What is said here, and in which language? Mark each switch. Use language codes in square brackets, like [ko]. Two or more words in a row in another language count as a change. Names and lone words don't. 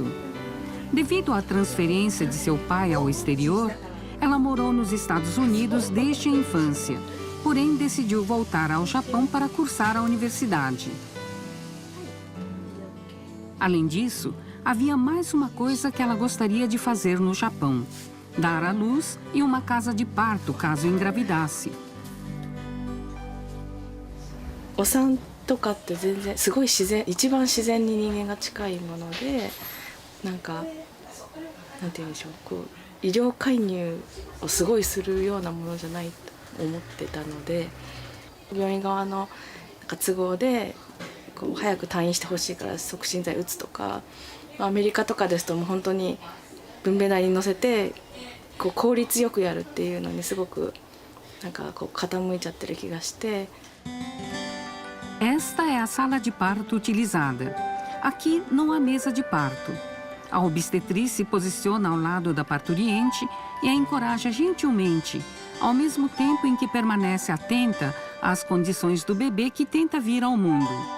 [pt] Devido à transferência de seu pai ao exterior, ela morou nos Estados Unidos desde a infância, porém decidiu voltar ao Japão para cursar a universidade. Além disso, havia mais uma coisa que ela gostaria de fazer no Japão: dar à luz e uma casa de parto caso engravidasse. [ja] お産とかって全然すごい自然、一番自然に人間が近いもので、なんかなんて言うんでしょう、こう医療介入をすごいするようなものじゃないと思ってたので、病院側のなんか都合でこう早く退院してほしいから促進剤打つとか、アメリカとかですともう本当に分娩台に乗せてこう効率よくやるっていうのにすごくなんかこう傾いちゃってる気がして。 [pt] Esta é a sala de parto utilizada. Aqui não há mesa de parto. A obstetriz se posiciona ao lado da parturiente e a encoraja gentilmente, ao mesmo tempo em que permanece atenta às condições do bebê que tenta vir ao mundo.